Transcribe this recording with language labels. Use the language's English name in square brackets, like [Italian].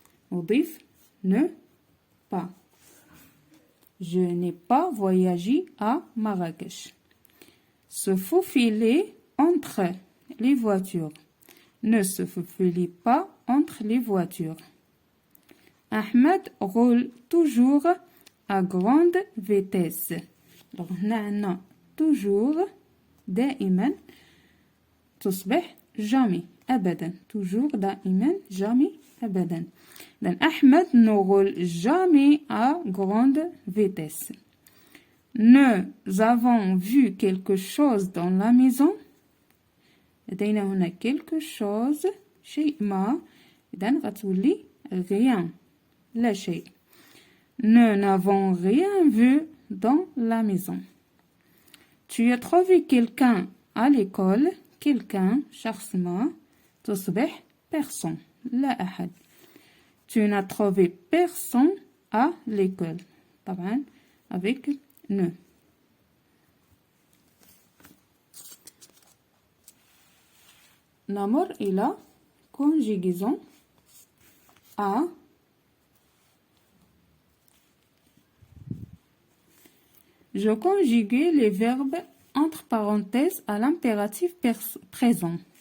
[French] Oubif, ne pas. Je n'ai pas voyagé à Marrakech. Se faufiler entre les voitures. Ne se faufilez pas entre les voitures. Ahmed roule toujours à grande vitesse. [Arabic] Donc, نعنا toujours دائما تصبح jamais أبدا. [French] Toujours دائما jamais أبدا. Donc, Ahmed ne roule jamais à grande vitesse. Nous avons vu quelque chose dans la maison. [Arabic] لدينا هنا [French] quelque chose [Arabic] شيء ما إذن غتولي rien لا شيء. [French] Nous n'avons rien vu dans la maison. Tu as trouvé quelqu'un à l'école. [Arabic] Quelqu'un شخص ما تصبح personne لا أحد. [French] Tu n'as trouvé personne à l'école. طبعا avec ne. Namor est la conjugaison à je conjuguais les verbes entre parenthèses à l'impératif présent.